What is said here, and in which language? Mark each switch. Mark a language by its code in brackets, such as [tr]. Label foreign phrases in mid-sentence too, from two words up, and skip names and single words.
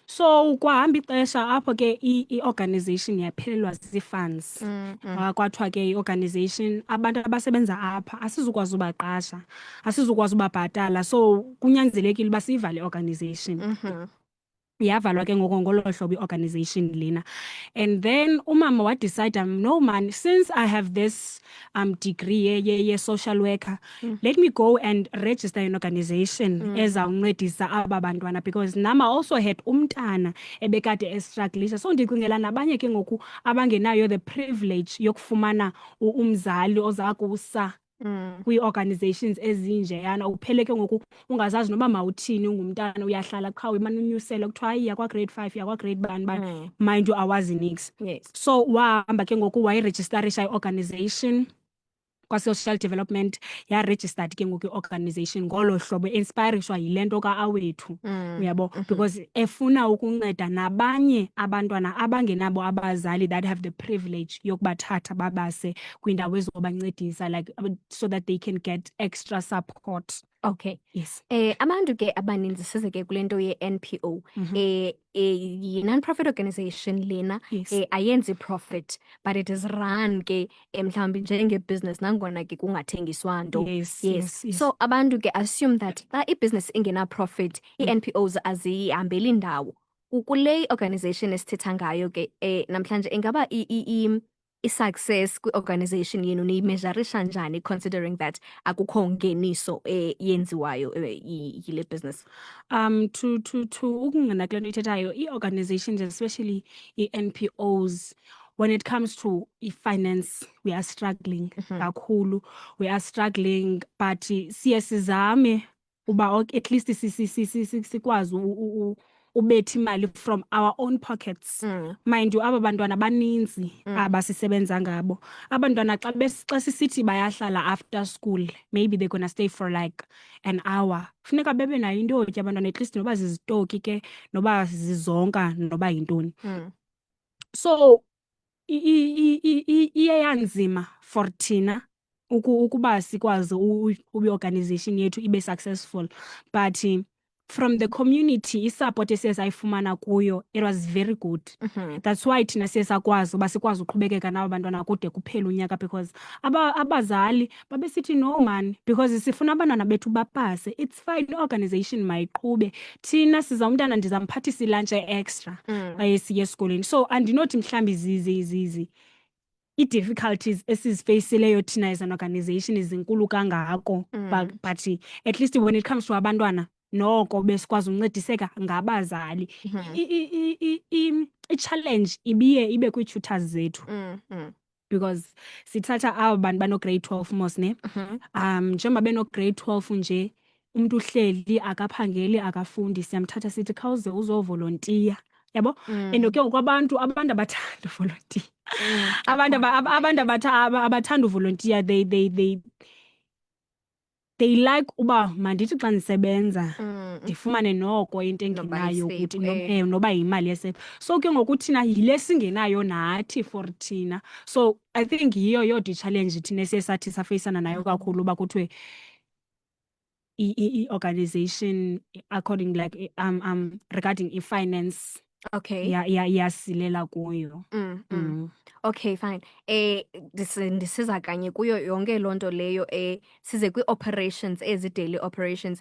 [xh] So kwahamba ixesha apho ke i-organization yaphelelwa zii-funds. Kwathiwa ke i-organization abantu abasebenza apha asizukwazi ubaqasha, asizukwazi ubabhatala, so kunyanzelekile uba siyivale i-organization. Yavalwa ke ngoko ngolo hlobo i-organization lena. [en] And then [xh] umama wadecide, [en] no man, since I have this degree ye-social worker, let me go and register an organization [xh] ezawuncedisa aba bantwana, [en] because nama also had [xh] umntana ebekade estrugglisha. So ndicingela nabanye ke ngoku abangenayo [en] the privilege [xh] yokufumana umzali ozakusa kwii-organizations ezinjeyana, uphele ke ngoku ungazazi noba mawuthini, ungumntana uyahlala qha imane unyusela kuthiwa hayi yakwa-grade 5 yakwa-grade bani [en] mind you [xh] awazi nix. [en] Yes. So wahamba ke ngoku wayirejistarisha i-organization kwa-social development, yaregistered ke ngoku i-organization ngolo hlobo inspirishwa yile nto ka-awethu, uyabo, because efuna ukunceda nabanye abantwana abangenabo abazali that have the privilege yokubathatha babase kwiindawo ezobancedisa, like so that they can get extra support. Okay. Yes. [xh] Abantu ke abaninzi size ke kule nto ye-NPO, yi- [en] non-profit organization [xh] lena, [en] Yes. [xh] ayenzi profit, [en] but it is run [xh] ke mhlawumbi njenge-business nangona ke kungathengiswa nto. [en] Yes, Yes. yes, yes. [xh] So abantu ke [en] assume that [xh] xa i-business ingena-profit, i-NPOs azihambeli ndawo. Kule organization esithetha ngayo ke namhlanje ingaba i-success kwi-organization yenu niyimeasurisha njani, [en] considering that [xh] akukho ngeniso yenziwayo yile [en] business? [xh] To ukungena kule nto ithethayo, [en] ii-organizations, especially ii-NPOs, when it comes to i-finance, we are struggling kakhulu. We are struggling, but [xh] siye sizame uba [en] at least [xh] sikwazi ubetha imali [en] from our own pockets. Mind you, [xh] aba bantwana baninzi abasisebenza ngabo. Abantwana xa sisithi bayahlala [en] after school, maybe they're gonna stay for like an hour. [xh] Funeka bebe nayo into yotya abantwana, [en] at least [xh] noba zizitoki ke, noba zizonka, noba yintoni. So iye yanzima for thina ukuba sikwazi ubi-organization yethu ibe [en] successful, but from the community [xh] isupport esiye sayifumana kuyo, [en] it was very good. That's why [xh] thina siye sakwazi uba sikwazi uqhubekeka nabo bantwana kude kuphela unyaka, because abazali babesithi [en] no man, because [xh] sifuna abantwana bethu bapase. [en] It's fine, [xh] i-organization mayiqhube, thina siza umntana ndizamphathisa ilunch extra xa siye esikolweni. So andinothi mhlawumbi zizi ii-difficulties esizifeyisileyo thina [en] as an organization [xh] zinkulu kangako, [en] but at least when it comes to abantwana, [xh] noko besikwazi uncediseka ngabazali. I-challenge ibe kwii-tutors zethu, because sithatha aba bantu bano-grade 12 mos ne, njengoba beno-grade 12 nje, umntu uhleli akaphangeli akafundi, siyamthatha sithi khawuze uzovolontiya, yabo. And ke ngoku abantu abathanda uvolontiya, abantu abathanda uvolontiya, [en] they like [xh] uba mandithi xa ndisebenza ndifumane noko into engenayo ukuthi noba yimali yesepha. So ke ngoku thina yile singenayo nathi for thina. [en] So I think [xh] yiyo yodwa i-challenge thina esiye sathi safeyisana nayo kakhulu, uba kuthiwe i-organization [en] according like regarding [xh] i-finance, [en] Okay. [xh] yasilela kuyo. Okay, fine. Ndisiza kanye kuyo yonke loo nto leyo, size kwi-operations, [en] daily operations.